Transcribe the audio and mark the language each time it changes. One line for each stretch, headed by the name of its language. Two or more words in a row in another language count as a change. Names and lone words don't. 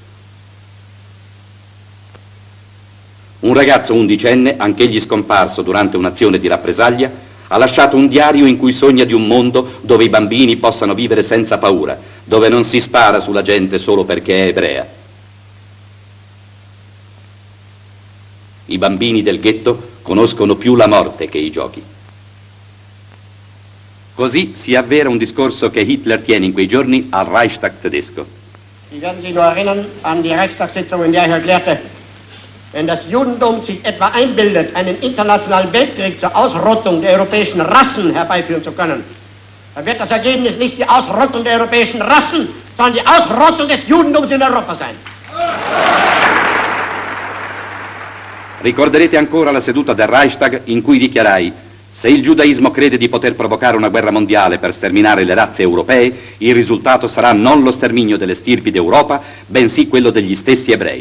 Italian: Un ragazzo undicenne, anch'egli scomparso durante un'azione di rappresaglia, ha lasciato un diario in cui sogna di un mondo dove i bambini possano vivere senza paura, dove non si spara sulla gente solo perché è ebrea. I bambini del ghetto conoscono più la morte che i giochi. Così si avvera un discorso che Hitler tiene in quei giorni al Reichstag tedesco.
German: Sie werden sich nur erinnern an die Reichstagssitzung, in der ich erklärte, wenn das Judentum sich etwa einbildet, einen internationalen Weltkrieg zur Ausrottung der europäischen Rassen herbeiführen zu können, dann wird das Ergebnis nicht die Ausrottung der europäischen Rassen, sondern die Ausrottung des Judentums in Europa sein.
Italian: Ricorderete ancora la seduta del Reichstag in cui dichiarai: se il giudaismo crede di poter provocare una guerra mondiale per sterminare le razze europee, il risultato sarà non lo sterminio delle stirpi d'Europa, bensì quello degli stessi ebrei.